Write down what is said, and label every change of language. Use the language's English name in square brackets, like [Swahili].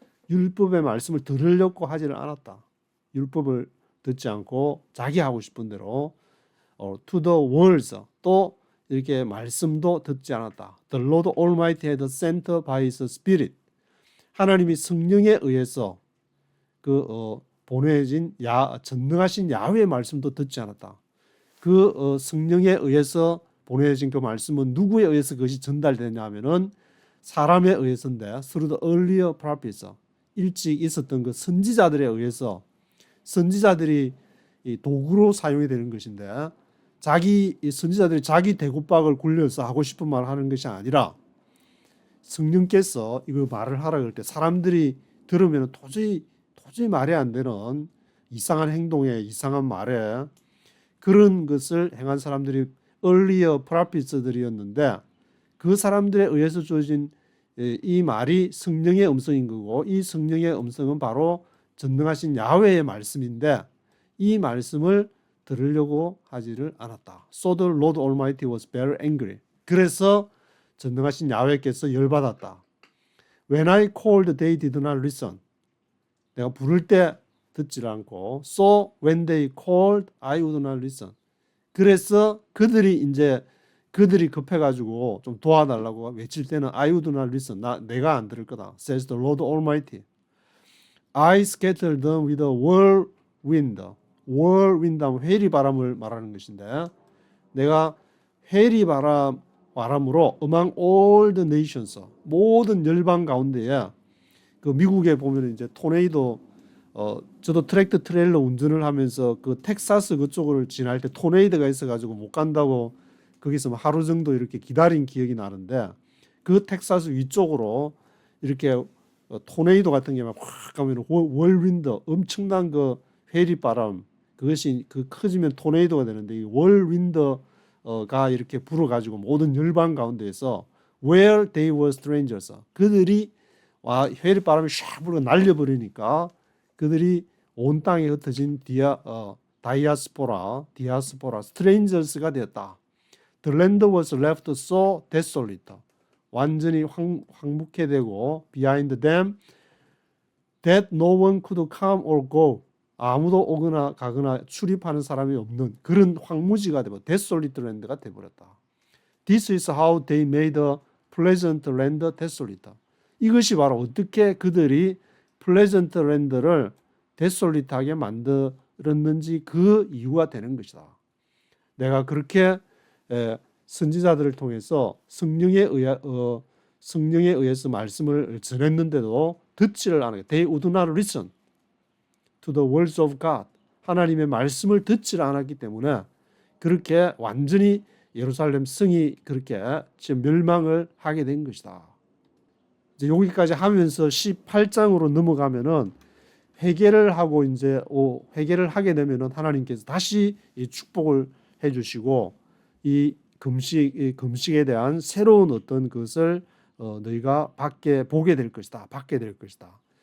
[Korean] 율법의 말씀을 들으려고 하지를 않았다. 율법을 듣지 않고 자기 하고 싶은 대로 [English] to the words [Korean] 또 이렇게 말씀도 듣지 않았다. [English] The Lord Almighty had sent by His Spirit. [Korean] 하나님이 성령에 의해서 보내진 전능하신 야훼의 말씀도 듣지 않았다. 그 성령에 의해서 보내진 그 말씀은 누구에 의해서 그것이 전달되냐 하면은 사람에 의해서인데 [English] through the earlier prophets [Korean] 일찍 있었던 그 선지자들에 의해서 선지자들이 이 도구로 사용이 되는 것인데 선지자들이 자기 대구박을 굴려서 하고 싶은 말을 하는 것이 아니라 성령께서 이거 말을 하라 그럴 때 사람들이 들으면 도저히 말이 안 되는 이상한 행동에 이상한 말에 그런 것을 행한 사람들이 [English] earlier prophets [Korean] 들이었는데 그 사람들에 의해서 주어진 이 말이 성령의 음성인 거고 이 성령의 음성은 바로 전능하신 야훼의 말씀인데 이 말씀을 들으려고 하지를 않았다. [English] So the Lord Almighty was very angry. [Korean] 그래서 전능하신 야훼께서 열받았다. [English] When I called, they did not listen. [Korean] 내가 부를 때 듣질 않고 [English] So when they called, I would not listen. [Korean] 그래서 그들이 급해가지고 좀 도와달라고 외칠 때는 [English] I would not listen. [Korean] 내가 안 들을 거다. [English] Says the Lord Almighty. I scattered them with a whirlwind. [Korean] whirlwind 하면 회리바람을 말하는 것인데 내가 회리바람으로 [English] among all the nations [Korean] 모든 열방 가운데에 그 미국에 보면 이제 토네이도 저도 트랙터 트레일러 운전을 하면서 그 텍사스 그쪽을 지날 때 토네이도가 있어가지고 못 간다고 거기서 하루 정도 이렇게 기다린 기억이 나는데 그 텍사스 위쪽으로 이렇게 토네이도 같은 게 막 확 가면 월윈드 엄청난 그 회리바람 그것이 커지면 토네이도가 되는데 이 월윈드가 이렇게 불어가지고 모든 열방 가운데에서 [English] where they were strangers [Korean] 그들이 회리바람이 샥 불어 날려버리니까 그들이 온 땅에 흩어진 디아스포라 strangers가 되었다. [English] The land was left so desolate. [Korean] 완전히 황무케 되고 [English] behind them that no one could come or go. [Korean] 아무도 오거나 가거나 출입하는 사람이 없는 그런 황무지가 되고 [English] desolate land [Korean] 가 되어버렸다. [English] This is how they made a pleasant land desolate. [Korean] 이것이 바로 어떻게 그들이 [English] pleasant land [Korean] 를 desolate하게 만들었는지 그 이유가 되는 것이다. 내가 그렇게 선지자들을 통해서 성령에 의해서 말씀을 전했는데도 듣지를 않아요. [English] They would not listen to the words of God. [Korean] 하나님의 말씀을 듣지를 않았기 때문에 그렇게 완전히 예루살렘 성이 그렇게 지금 멸망을 하게 된 것이다. 이제 여기까지 하면서 18장으로 넘어가면은 회개를 하고 이제 회개를 하게 되면은 하나님께서 다시 이 축복을 해주시고 이 금식에 대한 새로운 어떤 것을 너희가 보게 될 것이다. 받게 될 것이다.